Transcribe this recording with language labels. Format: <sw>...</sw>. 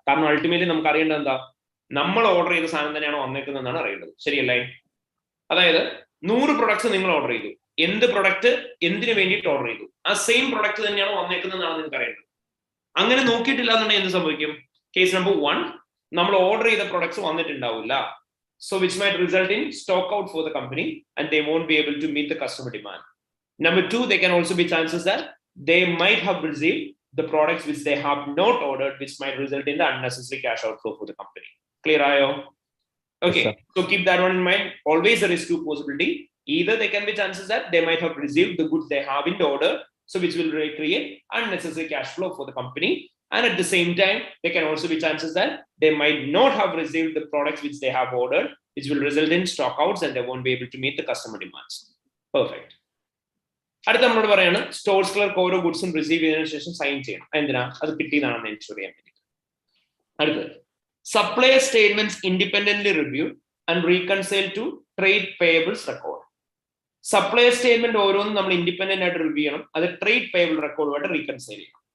<ml>കാരണം അൾട്ടിമേറ്റ്ലി നമുക്ക് അറിയേണ്ടത് എന്താ, നമ്മൾ ഓർഡർ ചെയ്ത സാധനം തന്നെയാണോ വന്നേക്കുന്നതെന്നാണ് അറിയേണ്ടത്. ശരിയല്ലേ? അതായത് 100 പ്രൊഡക്ട്സ് നിങ്ങൾ ഓർഡർ ചെയ്തു, എന്ത് പ്രൊഡക്റ്റ് എന്തിനു വേണ്ടിയിട്ട് ഓർഡർ ചെയ്തു, ആ സെയിം പ്രൊഡക്റ്റ് തന്നെയാണോ വന്നേക്കുന്നതെന്നാണ് നിങ്ങൾക്ക് അറിയേണ്ടത്. അങ്ങനെ നോക്കിയിട്ടില്ല എന്നുണ്ടെങ്കിൽ എന്ത് സംഭവിക്കും? കേസ് നമ്പർ 1, നമ്മൾ ഓർഡർ ചെയ്ത products വന്നിട്ടുണ്ടാവില്ല.</ml> <en>So which might result in stock out for the company and they won't be able to meet the customer demand. Number 2, there can also be chances that they might have received the products which they have not ordered, which might result in the unnecessary cash outflow for the company. Clear</en> <ml>ayo?</ml> <en>Okay, yes, so keep that one in mind. Always there is two possibility. Either there can be chances that they might have received the goods they have in order, so which will create unnecessary cash flow for the company. And at the same time, there can also be chances that they might not have received the products which they have ordered, which will result in stock outs and they won't be able to meet the customer demands. Perfect.</en> <ml>അടുത്ത നമ്മളോട് പറയാണ് stores clerk ഓരോ ഗുഡ്സും receive ചെയ്തതിനു ശേഷം sign ചെയ്യണം. എന്തിനാ? അത് കിട്ടിയതാണെന്ന് ensure ചെയ്യാൻ വേണ്ടി. അടുത്തത്,</ml> <en>Supplier statements independently review and reconcile to trade payables record.</en> <ml>Supplier statement ഓരോന്നും നമ്മൾ ഇൻഡിപെൻഡന്റ് ആയിട്ട് റിവ്യൂ ചെയ്യണം, അത് ട്രേഡ് പേയബിൾ റെക്കോർഡുമായിട്ട് റീകൺസൈൽ ചെയ്യണം.</ml>